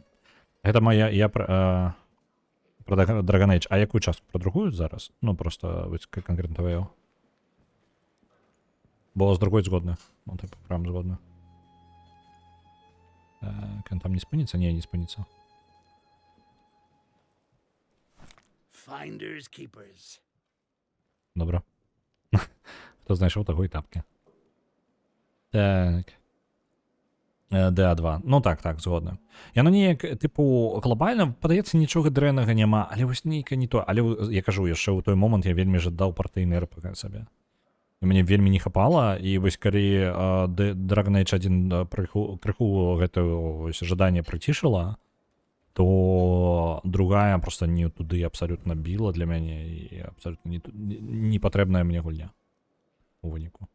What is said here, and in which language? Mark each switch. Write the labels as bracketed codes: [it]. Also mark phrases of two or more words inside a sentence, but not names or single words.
[be] Гэта моя... Я про Dragon Age. А якую частку? Про другую зараз? Ну, просто конкретно твою. Бо з другой згодны. Ну, типу, прям згодны. Так, он там не спыніцца? Не спыніцца. [en] Finders keepers. [be] Добра. [uk] Хто знайшов, того і тапки. [be] Так. DA2. Ну так, згодна. Яно неяк, типу, глобальна, падаецца, нічога дрэннага няма, але вось нейка не то. Але, я кажу, яшчэ ў той момант я вельмі жадаў партыйны РПГ сабе. І мне вельмі не хапала, і вось калі Dragon Age 1 крыху гэтае жаданне прыцішыла, то другая просто не туды абсолютно біла для мяне і абсолютно не патрэбная мне гульня у выніку.